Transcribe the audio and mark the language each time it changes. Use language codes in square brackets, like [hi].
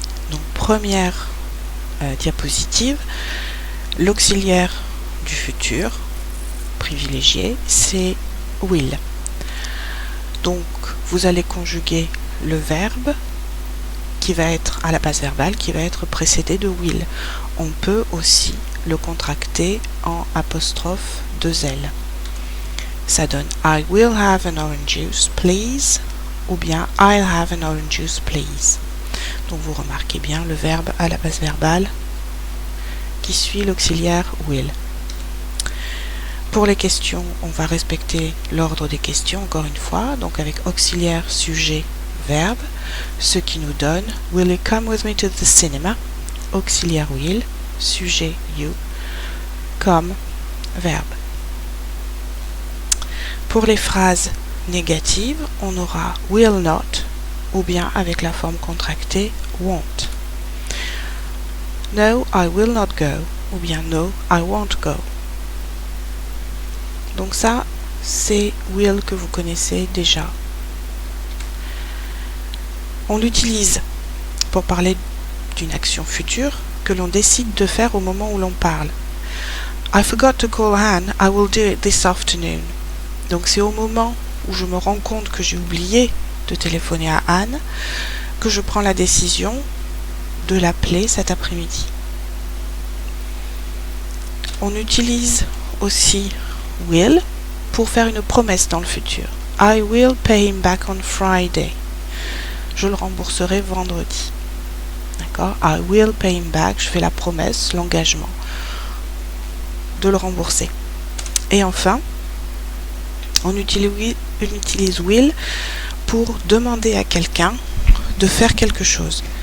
[fr] Donc première diapositive, l'auxiliaire du futur privilégié, c'est will. Donc vous allez conjuguer le verbe qui va être à la base verbale, qui va être précédé de will. On peut aussi le contracter en apostrophe 2L. [en] Ça donne I will have an orange juice, please, [fr] ou bien [en] I'll have an orange juice, please. [fr] Donc vous remarquez bien le verbe à la base verbale qui suit l'auxiliaire will. Pour les questions, on va respecter l'ordre des questions encore une fois, donc avec auxiliaire, sujet, verbe, ce qui nous donne [en] Will you come with me to the cinema? [fr] Auxiliaire will, sujet you, come, verbe. Pour les phrases négatives, on aura will not ou bien avec la forme contractée won't. [en] No, I will not go [fr] ou bien [en] no, I won't go. [fr] Donc ça, c'est will que vous connaissez déjà. On l'utilise pour parler d'une action future que l'on décide de faire au moment où l'on parle. [en] I forgot to call Anne, I will do it this afternoon. [fr] Donc c'est au moment où je me rends compte que j'ai oublié de téléphoner à Anne que je prends la décision de l'appeler cet après-midi. On utilise aussi will pour faire une promesse dans le futur. [en] I will pay him back on Friday. [fr] Je le rembourserai vendredi. D'accord? [en] I will pay him back. [fr] Je fais la promesse, l'engagement de le rembourser. Et enfin, on utilise will pour demander à quelqu'un de faire quelque chose.